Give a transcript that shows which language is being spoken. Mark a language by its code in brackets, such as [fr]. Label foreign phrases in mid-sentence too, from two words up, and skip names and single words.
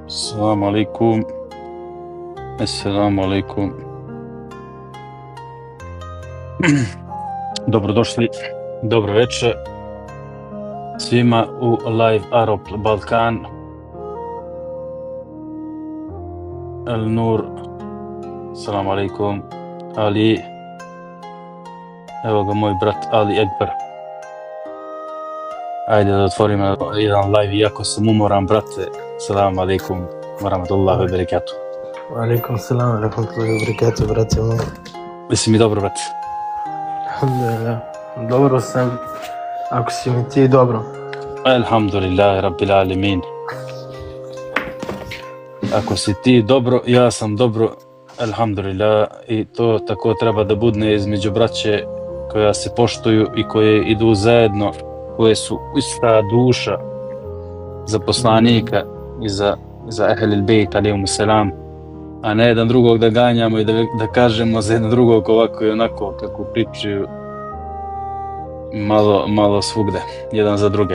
[ar] السلام عليكم. السلام عليكم. [bs] Dobrodošli, dobro večer svima u Live Arab Balkan. [ar] El Nur, السلام عليكم. [bs] Ali, evo ga moj brat Ali Ekber. Ajde da otvorimo jedan live, iako sam umoran, brate. [ar] السلام عليكم ورحمة الله وبركاته. عليكم السلام ورحمة الله وبركاته, [bs] brate moj. Jesi mi dobro, brate? Alhamdulillah. Dobro sam, ako si mi ti dobro. [ar] الحمد لله، رب العالمين. [bs] Ako si ti dobro, ja sam dobro, alhamdulillah. I to tako treba da bude između braće koja se poštuju i koje idu zajedno, koje su ista duša za poslanika i za Ahlul Bejt [ar] عليهم السلام, [bs] a ne jedan drugog da ganjamo i da kažemo za jedan drugog ovako i onako kako pričaju malo svugde, jedan za druge.